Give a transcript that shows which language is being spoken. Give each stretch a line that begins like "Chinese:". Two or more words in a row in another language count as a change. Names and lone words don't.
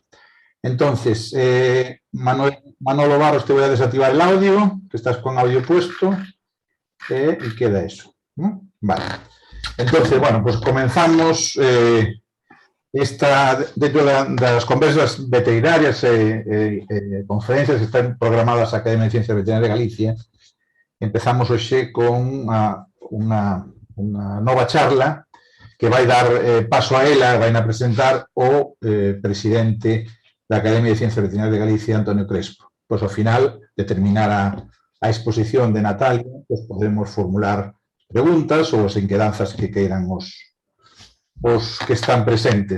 Spanish: Entonces, Manolo Barros, te voy a desactivar el audio, que estás con audio puesto. Y queda eso. Vale. Entonces, bueno, pues comenzamos dentro de las conversas veterinarias, conferencias que están programadas a Academia de Ciencias Veterinarias de Galicia.
Galician: Empezamos hoxe con unha nova charla que vai dar paso a ela, vai a presentar o presidente da Academia de Ciencias Veterinarias de Galicia, Antonio Crespo. Pois ao final de terminar a exposición de Natalia, pues podemos formular preguntas ou as inquedanzas que queiran os que están presentes.